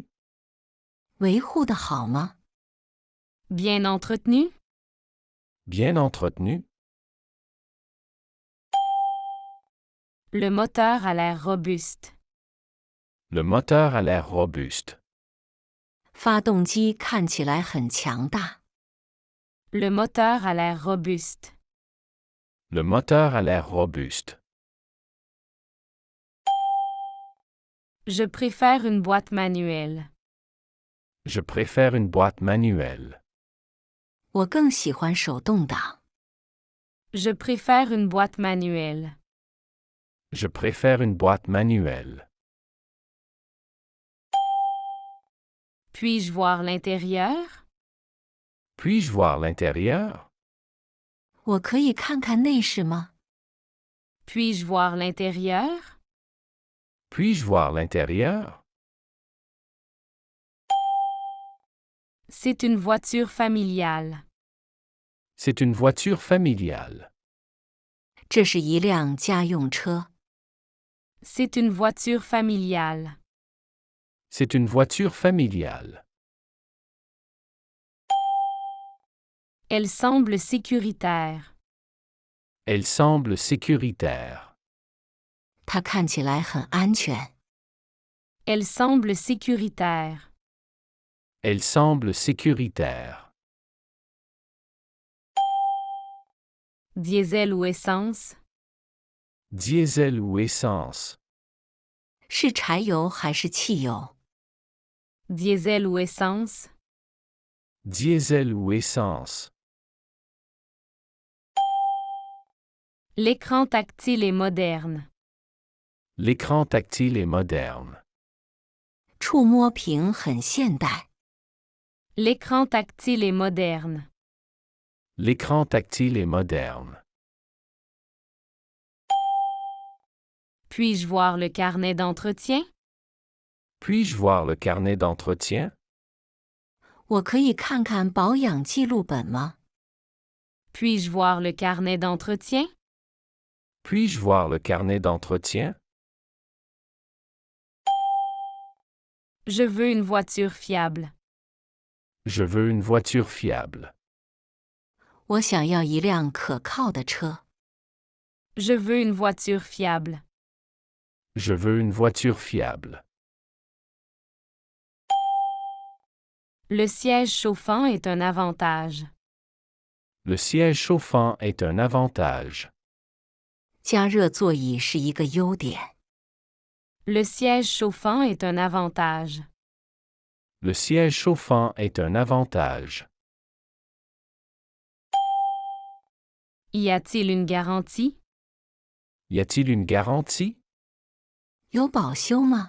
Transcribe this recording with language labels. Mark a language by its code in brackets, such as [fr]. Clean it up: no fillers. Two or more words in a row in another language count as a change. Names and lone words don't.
[zh] 维护得好吗？ [fr] Bien entretenu? Bien entretenu? Le moteur a l'air robuste. Le moteur a l'air robuste. [zh] 发动机看起来很强大。 [fr] Le moteur a l'air robuste. Le moteur a l'air robuste. Je préfère une boîte manuelle. Je préfère une boîte manuelle. [zh] 我更喜欢手动挡。 [fr] Je préfère une boîte manuelle. Je préfère une boîte manuelle. Puis-je voir l'intérieur? Puis-je voir l'intérieur? [zh] 我可以看看内饰吗？ [fr] Puis-je voir l'intérieur? Puis-je voir l'intérieur? C'est une voiture familiale. C'est une voiture familiale. [zh] 这是一辆家用车。 [fr] C'est une voiture familiale. C'est une voiture familiale. Elle semble sécuritaire. Elle semble sécuritaire. [zh] 它看起来很安全。 [fr] Elle semble sécuritaire. Elle semble sécuritaire. Diesel ou essence? Diesel ou essence? [zh] 是柴油还是汽油？ [fr] Diesel ou essence? Diesel ou essence? L'écran tactile est moderne. L'écran tactile est moderne. [zh] 触摸屏很现代。 [fr] L'écran tactile est moderne. L'écran tactile est moderne. Puis-je voir le carnet d'entretien? Puis-je voir le carnet d'entretien? [zh] 我可以看看保养记录本吗？ [fr] Puis-je voir le carnet d'entretien? Puis-je voir le carnet d'entretien? Je veux une voiture fiable. Je veux une voiture fiable. [zh] 我想要一辆可靠的车。 [fr] Je veux une voiture fiable. Je veux une voiture fiable. Le siège chauffant est un avantage. Le siège chauffant est un avantage. [zh] 加热座椅是一个优点。 [fr] Le siège chauffant est un avantage. Le siège chauffant est un avantage. Y a-t-il une garantie? Y a-t-il une garantie? [zh] 有保修吗？